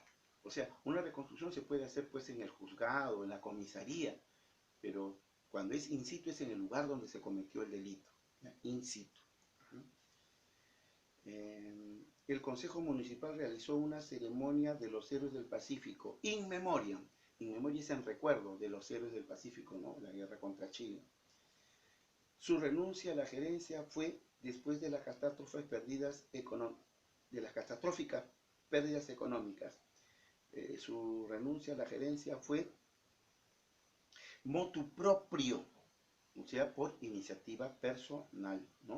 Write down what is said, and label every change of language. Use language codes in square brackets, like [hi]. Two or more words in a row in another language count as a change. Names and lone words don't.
[es] O sea, una reconstrucción se puede hacer pues en el juzgado, en la comisaría, pero Cuando es [la] in situ [es] es en el lugar donde se cometió el delito, ¿ya? [la] In situ. [es] El Consejo Municipal realizó una ceremonia de los héroes del Pacífico, [la] in memoriam. In memoria [es] es en recuerdo de los héroes del Pacífico, ¿no? La guerra contra Chile. Su renuncia a la gerencia fue después de las catastróficas pérdidas económicas. Su renuncia a la gerencia fue [la] motu proprio, [es] o sea, por iniciativa personal, ¿no?